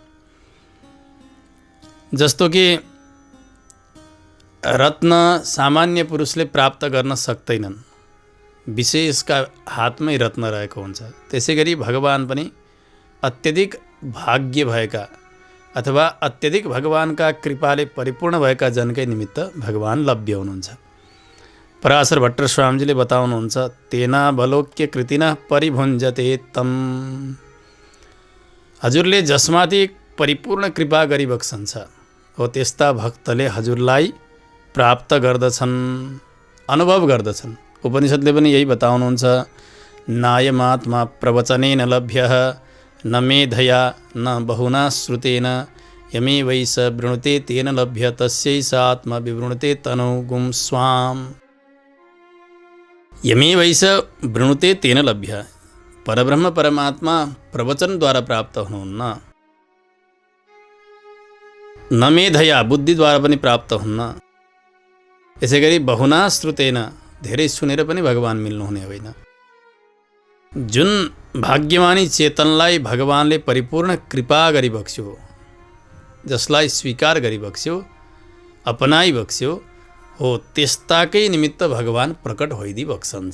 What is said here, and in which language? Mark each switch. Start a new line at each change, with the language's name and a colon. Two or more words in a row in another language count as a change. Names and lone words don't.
Nepali: जस्तो कि रत्न सामान्य पुरुषले प्राप्त गर्न सक्दैनन्, विशेषका हातमै रत्न रहेको हुन्छ। त्यसै गरी भगवान पनि अत्यधिक भाग्य भएका अथवा अत्यधिक भगवानका कृपाले परिपूर्ण भएका जनकै निमित्त भगवान लभ्य हुनुहुन्छ। पराशर भट्ट स्वामीजीले बताउनुहुन्छ,
Sanskrit: तेना बलोक्य कृतिना परिभुञ्जते तम।
Nepali: हजुरले जसमाथि परिपूर्ण कृपा गरिबक्सन्छ हो त्यस्ता भक्तले हजुरलाई प्राप्त गर्दछन्, अनुभव गर्दछन्। उपनिषदले पनि यही बताउनुहुन्छ,
Sanskrit: नायमात्मा प्रवचनेन लभ्यः न मेधया न बहुना श्रुतेन यमे वैस वृणुते तेन लभ्य तस्यैष आत्मा विवृणुते तनुगुं स्वाम। यमे वैस वृणुते तेन लभ्य।
Nepali: परब्रह्म परमात्मा प्रवचन द्वारा प्राप्त हुनुहुन्न,
Sanskrit: न मेधया
Nepali: बुद्धिद्वारा पनि प्राप्त हुन्न। यसै गरी
Sanskrit: बहुना श्रुतेन
Nepali: धेरै सुनेर पनि भगवान मिल्नुहुने होइन। जुन भाग्यमानी चेतनलाई भगवानले परिपूर्ण कृपा गरिबक्स्यो, जसलाई स्वीकार गरिबक्स्यो, अपनाइबक्स्यो हो, त्यस्ताकै निमित्त भगवान प्रकट होइदिबक्सन्छ।